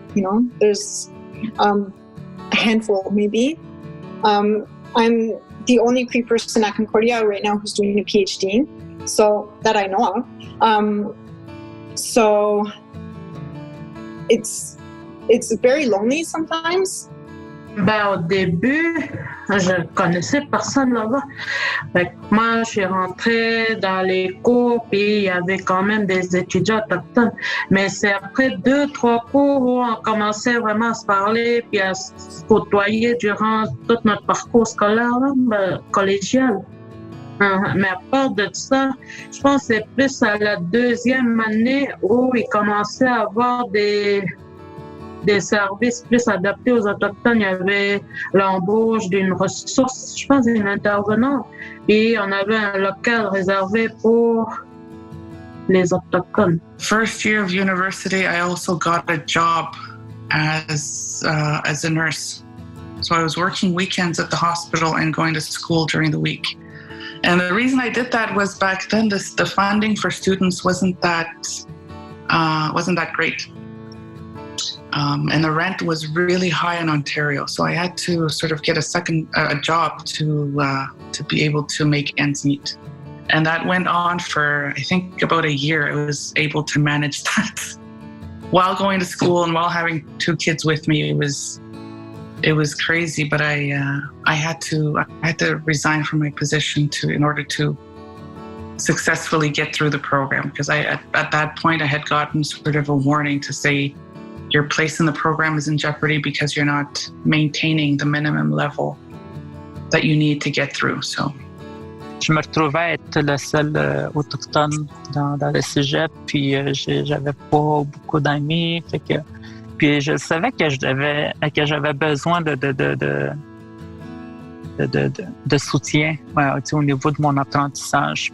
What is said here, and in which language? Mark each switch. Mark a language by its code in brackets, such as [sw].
[en] You know, there's a handful maybe. I'm the only Cree person at Concordia right now who's doing a PhD, so that I know of. So it's very lonely sometimes. [fr] Ben, au début, je connaissais personne là-bas. Fait que moi, je suis rentrée dans les cours, puis il y avait quand même des étudiants autochtones. Mais c'est après 2-3 cours où on commençait vraiment à se parler, puis à se côtoyer durant tout notre parcours scolaire, là, collégial. Mais à part de ça, je pense que c'est plus à la 2e année où il commençait à avoir des services plus adaptés aux Autochtones. Il y avait l'embauche d'une ressource, je pense, d'une intervenante. Et on avait un local réservé pour les Autochtones. [en] First year of university, I also got a job as a nurse. So I was working weekends at the hospital and going to school during the week. And the reason I did that was back then the funding for students wasn't that great. And the rent was really high in Ontario, so I had to sort of get a job to be able to make ends meet. And that went on for, I think, about a year. I was able to manage that while going to school and while having 2 kids with me. It was crazy, but I had to resign from my position in order to successfully get through the program, because at that point I had gotten sort of a warning to say, your place in the program is in jeopardy because you're not maintaining the minimum level that you need to get through. So, [fr] je me retrouvais être le seul autochtone dans le cégep, puis j'avais pas beaucoup d'amis, fait que puis je savais que j'avais besoin de soutien au niveau de mon apprentissage.